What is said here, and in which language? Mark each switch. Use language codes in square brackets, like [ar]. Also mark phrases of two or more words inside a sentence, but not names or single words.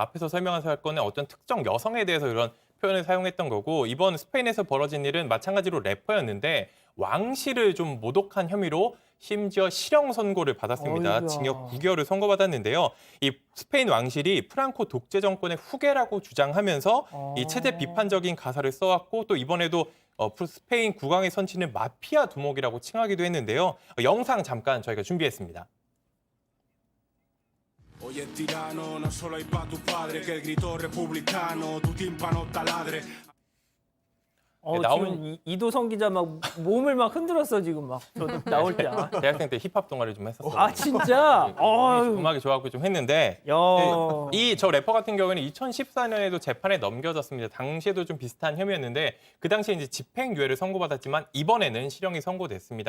[ko] 앞에서 설명한 사건은 어떤 특정 여성에 대해서 이런 표현을 사용했던 거고 이번 스페인에서 벌어진 일은 마찬가지로 래퍼였는데 왕실을 좀 모독한 혐의로 심지어 실형 선고를 받았습니다. 어이구야. 징역 9개월을 선고받았는데요. 이 스페인 왕실이 프랑코 독재 정권의 후계라고 주장하면서 이 체제 비판적인 가사를 써왔고 또 이번에도 스페인 국왕의 선친을 마피아 두목이라고 칭하기도 했는데요. 영상 잠깐 저희가 준비했습니다. [es] Hoy es tirano, no solo hay pa' tu padre que gritó republicano, tu tímpano taladre. [ko] 나오는- 지금 이도성 기자 막 몸을 막 흔들었어 지금 막 저도 나올 때. 대학생 때 힙합 동아리 좀 했었어요. 아 진짜? 음악이 좋아하고 좀 했는데 야. 이 저 래퍼 같은 경우에는 2014년에도 재판에 넘겨졌습니다. 당시에도 좀 비슷한 혐의였는데 그 당시에 이제 집행유예를 선고받았지만 이번에는 실형이 선고됐습니다.